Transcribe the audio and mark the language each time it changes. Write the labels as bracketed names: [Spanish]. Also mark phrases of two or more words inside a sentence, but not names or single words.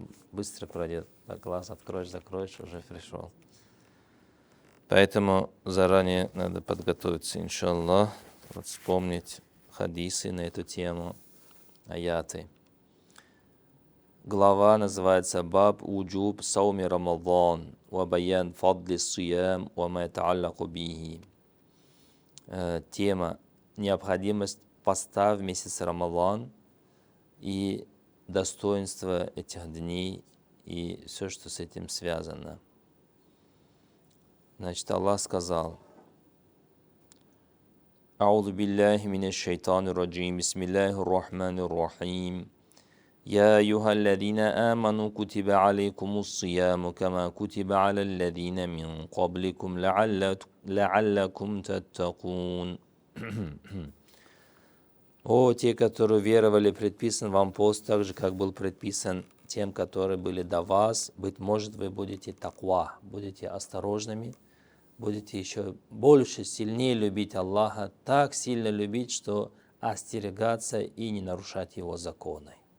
[Russian] Быстро пройдет. Так, глаз откроешь, закроешь, уже пришел. Поэтому заранее надо подготовиться, иншаллах. Вот вспомнить хадисы на эту тему, аяты. Глава называется [Arabic] «باب وجوب صوم رمضان وبيان فضل الصيام وما يتعلق به». [Russian] Тема «Необходимость поста в месяц Рамадан и достоинство этих дней и все, что с этим связано». Значит, Аллах сказал: [Arabic] «أعوذ بالله من الشيطان الرجيم بسم الله الرحمن الرحيم. يا أيها الذين آمنوا كتب عليكم الصيام كما كتب على الذين من قبلكم لعلكم تتقون». [Russian] О, те, которые веровали, предписан вам пост, так же, как был предписан тем, которые были до вас. Быть может, вы будете таква, будете осторожными, будете еще больше, сильнее любить Аллаха, так сильно любить, что остерегаться и не нарушать Его законы.